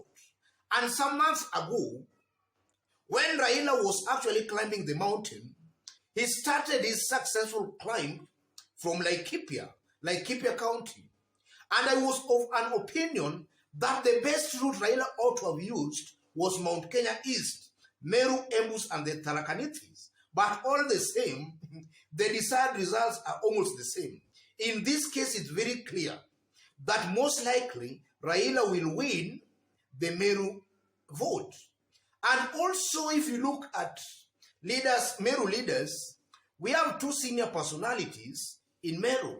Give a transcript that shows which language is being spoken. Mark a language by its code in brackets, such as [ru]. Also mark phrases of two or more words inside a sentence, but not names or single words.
[en] And some months ago, when Raila was actually climbing the mountain, He started his successful climb from Laikipia County. And I was of an opinion that the best route Raila ought to have used was Mount Kenya East, Meru, Embus, and the Tharaka-Nithis. But all the same, the desired results are almost the same. In this case, it's very clear that most likely Raila will win the Meru vote. And also, if you look at Meru leaders, we have two senior personalities in Meru.